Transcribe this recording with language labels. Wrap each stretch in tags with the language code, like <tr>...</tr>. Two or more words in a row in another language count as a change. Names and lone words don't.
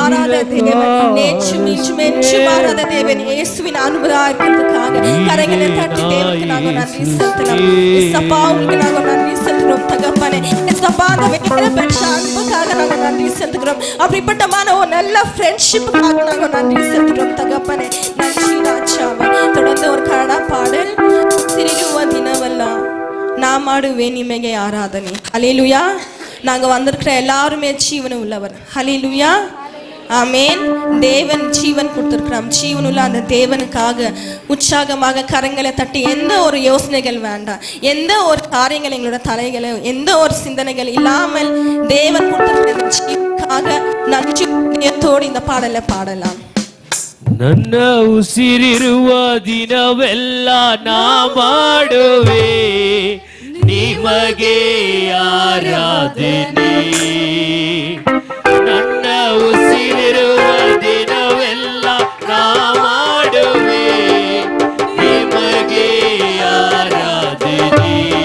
<ta>மாறாத தேவன், நேற்றும் இன்றும் என்றும் மாறாத தேவன், இயேசுவின் அன்புதா இருக்கிறதுக்காக கரங்களை தட்டி தேவனுக்கு நாங்கள் நன்றி செலுத்தலாம். இயேசப்பா உங்களுக்கு நாங்கள் நன்றி செலுத்துகிறோம் தகப்பனே. இயேசப்பா அந்த வேற பெற்ற அன்புக்காக நாங்கள் நன்றி செலுத்துகிறோம். அப்படிப்பட்டமான ஒரு நல்ல ஃப்ரெண்ட்ஷிப்புக்காக நாங்கள் நன்றி செலுத்துகிறோம் தகப்பனே. நன்றி ராஜாவே. தொடர்ந்து ஒரு கನ್ನಡ பாடல்,</ta> <kn>ಸಿರಿಯುವ ದಿನವಲ್ಲ ನಾ ಮಾಡುವೆ ನಿಮಗೆ ಆರಾಧನೆ.</kn> <ta>ஹல்லேலூயா. நாங்க வந்திருக்கிற எல்லாருமே ஜீவன் உள்ளவர். ஹல்லேலூயா. ஆமென். தேவன் ஜீவன் கொடுத்திருக்கிறார். ஜீவன் உள்ள அந்த தேவனுக்காக உற்சாகமாக கரங்களை தட்டி, எந்த ஒரு யோசனைகள் வேண்டாம், எந்த ஒரு காரியங்கள் எங்களோட தலைகளை, எந்த ஒரு சிந்தனைகள் இல்லாமல் தேவன் கொடுத்திருக்கிற ஜீவனுக்காக நன்றியோடு இந்த பாடலை பாடலாம்.</ta> <kn>ನನ್ನ ಉಸಿರಿರುವ ದಿನವೆಲ್ಲ ನಾ ಮಾಡುವೆ ನಿಮಗೆ ಆರಾಧನೆ. ನನ್ನ ಉಸಿರಿರುವ ದಿನವೆಲ್ಲ ನಾ ಮಾಡುವೆ ನಿಮಗೆ ಆರಾಧನೆ.</kn>